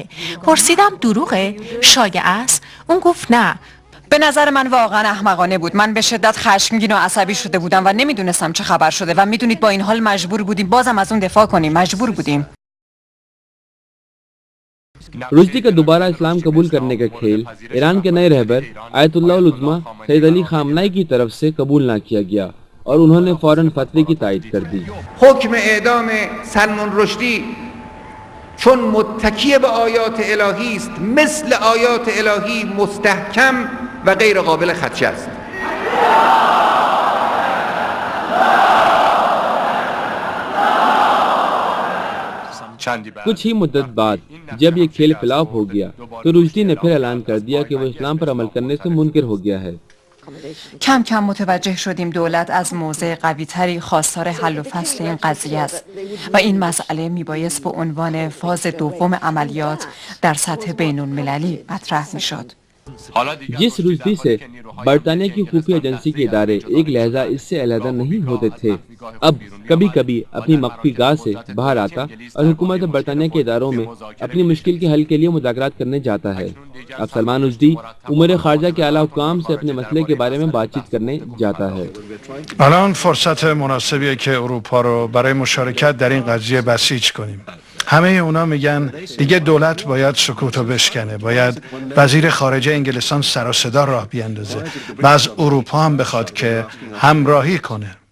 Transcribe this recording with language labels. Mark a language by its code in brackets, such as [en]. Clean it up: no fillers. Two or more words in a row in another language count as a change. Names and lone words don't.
[fa] پرسیدم دروغه؟ شایعه است؟ اون گفت نه. به نظر من واقعا احمقانه بود. من به شدت خشمگین و عصبی شده بودم و نمیدونستم چه خبر شده و میدونید با این حال مجبور بودیم بازم از اون دفاع کنیم. مجبور بودیم. [ur] رشدی کا دوبارہ اسلام قبول کرنے کا کھیل ایران کے نئے رہبر آیت اللہ العظمی سید علی خامنه‌ای کی طرف سے قبول نہ کیا گیا اور انہوں نے فوراً فتوی کی تائید کر دی. [fa] حکم اعدام سلمان رشدی چون متکی به آیات الهی است مثل آیات الهی مستحکم و غیر قابل خدشه است. [ur] کچھ ہی مدت بعد جب یہ کھیل فلاپ ہو گیا تو رشدی نے پھر اعلان کر دیا کہ وہ اسلام پر عمل کرنے سے منکر ہو گیا ہے. [fa] کم کم متوجه شدیم دولت از موضع قوی تری خواستار حل و فصل این قضیه است و این مسئله میبایست به عنوان فاز دوم عملیات در سطح بین المللی مطرح میشد. [ur] جس رشدی سے برطانیہ کی خفیہ ایجنسی کے ادارے ایک لہجہ اس سے علیحدہ نہیں ہوتے تھے اب کبھی کبھی اپنی مخفی گاہ سے باہر آتا اور حکومت برطانیہ کے اداروں میں اپنی مشکل کے حل کے لیے مذاکرات کرنے جاتا ہے. اب سلمان رشدی امور خارجہ کے اعلیٰ حکام سے اپنے مسئلے کے بارے میں بات چیت کرنے جاتا ہے. [fa] الان فرصت مناسبیه که اروپا رو برای مشارکت در این قضیه بسیج کنیم. همه اونا میگن دیگه دولت باید سکوتو بشکنه، باید وزیر خارجه انگلستان سر و صدا راه بیاندازه و از اروپا هم بخواد که همراهی کنه.